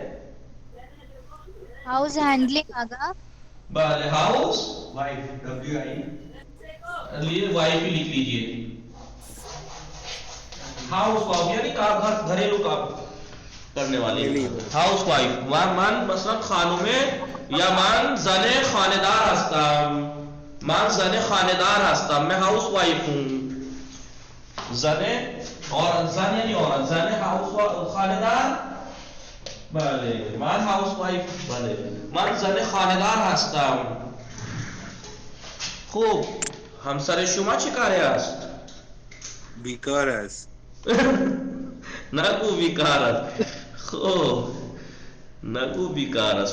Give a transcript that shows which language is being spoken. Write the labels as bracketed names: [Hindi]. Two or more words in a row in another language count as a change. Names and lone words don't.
[English] house handling آگا. [Urdu] بھلے [English] house wife [Urdu] لیے وائف ہی لکھ لیجئے. [English] house wife [Urdu] یعنی کام گھریلو کام کرنے والی. [English] house wife [Persian] من [Urdu] مثلا خانوں میں [Persian] یا من زن خاندار هستم. من زن خاندار هستم. [Urdu] میں [English] house wife [Urdu] ہوں. زن اور زن یعنی عورت. [Persian] زن ہاؤس خاندار. بله من [English] house wife. [Persian] بله من زن خانه‌دار هستم. خوب همسر شما چه کاره است؟ بیکار است. نگو بیکار است. خوب نگو بیکار است.